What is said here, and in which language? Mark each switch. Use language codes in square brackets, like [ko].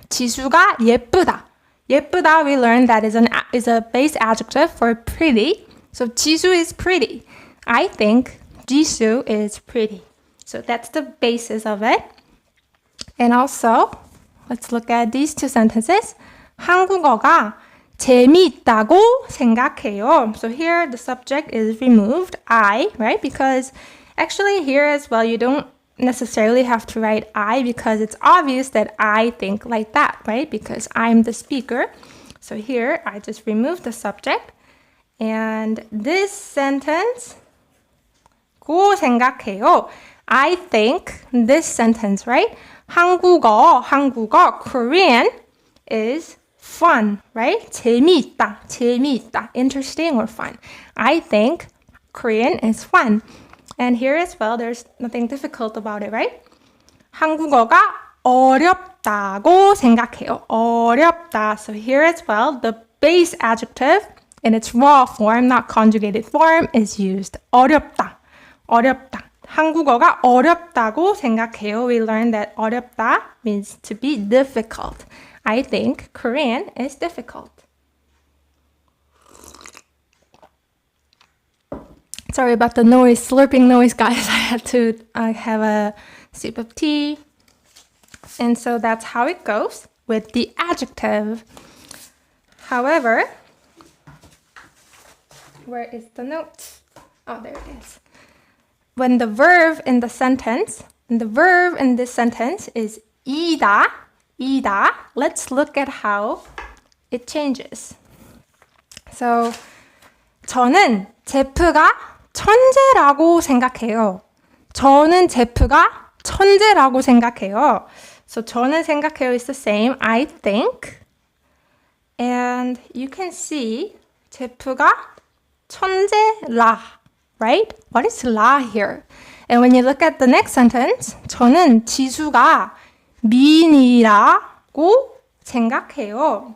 [ko] 지수가 예쁘다. [en] 예쁘다, we learned that is a base adjective for pretty. So 지수 is pretty. I think 지수 is pretty. So that's the basis of it. And also, let's look at these two sentences. [ko] 한국어가 재미있다고 생각해요. [en] So here the subject is removed, I, right? Because actually here as well, you don't necessarily have to write I, because it's obvious that I think like that, right? Because I'm the speaker. So here I just remove the subject. And this sentence, [ko] 고 생각해요. [en] I think this sentence, right? 한국어, Korean is fun, right? 재미있다, interesting or fun. I think Korean is fun. And here as well, there's nothing difficult about it, right? [ko] 한국어가 어렵다고 생각해요. 어렵다. [en] So here as well, the base adjective in its raw form, not conjugated form, is used. [ko] 어렵다. 한국어가 어렵다고 생각해요. [en] We learned that 어렵다 means to be difficult. I think Korean is difficult. Sorry about the noise, slurping noise, guys. I had to have a sip of tea. And so that's how it goes with the adjective. However, where is the note? Oh, there it is. When the verb in this sentence is 이다, let's look at how it changes. [ko] So, 저는 제프가 천재라고 생각해요. 저는 제프가 천재라고 생각해요. [en] So [ko] 저는 생각해요 [en] is the same. I think. And you can see 제프가 천재라, right? What is 라 here? And when you look at the next sentence, [ko] 저는 지수가 미인이라고 생각해요.